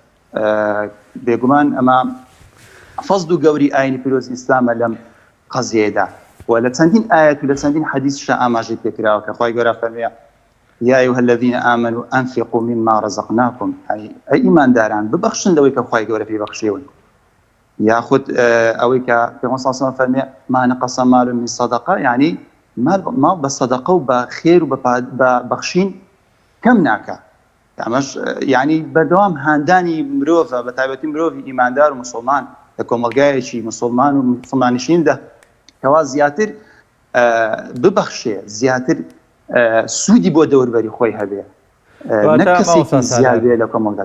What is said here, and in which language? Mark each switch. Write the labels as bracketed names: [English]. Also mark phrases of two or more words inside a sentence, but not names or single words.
[Central Kurdish] بێگومان ئەمە فەزد و گەوری ئاینی پیرۆزی ئیسلامە لەم قەزیەیەدا و لە چەندین ئاەت و لە چەندین حەدیثشە ئاماژەی پێکراوە کە خۆی گەورە فەرموویە [Arabic] یا ئەیها الذین ئامنوا ئەنفقوا مما رزقناکم [Central Kurdish] ئەی ئیمانداران ببەخشن لەوەی کە خۆی گەورە پێی بەخشیون یاخود ئەوەی کە پێغەمبەر [Arabic] صلی الله علیه [Central Kurdish] و فەرموویە [Arabic] ما نقص مال من صدقه [Central Kurdish] یعنی مال بە سەدەقە و بە خێر و بە بەخشین کەم ناکە ئەمەش یعنی بەردەوام هاندانی مرۆڤە بە تایبەتی مرۆڤی ئیماندار و مسلمان لە کۆمەلگایەکی مسلمان و مسلمانیشیندا کەوا زیاتر ببەخشێ زیاتر سوودی بۆ دەوروبەری خۆی هەبێ نەک کەسێکی زیاد بێ لە کۆمەلگا.